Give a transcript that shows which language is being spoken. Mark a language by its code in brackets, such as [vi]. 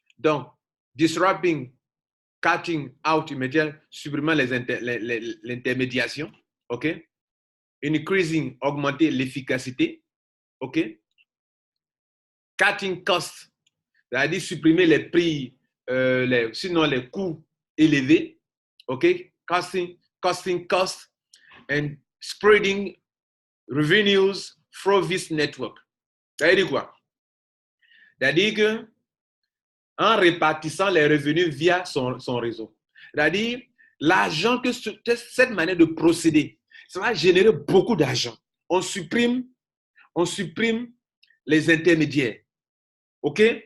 [fr] Donc, [en] disrupting, cutting out [fr] immédiat, supprimant l'intermédiation, ok? [en] Increasing, [fr] augmenter l'efficacité, ok? [en] Cutting cost, [fr] c'est-à-dire supprimer les prix, sinon les coûts élevés, ok? [en] Costing cost and spreading revenues through this network. [fr] Ça veut dire quoi? C'est-à-dire que en répartissant les revenus via son réseau. C'est-à-dire, l'argent que cette manière de procéder, ça va générer beaucoup d'argent. On supprime les intermédiaires. OK?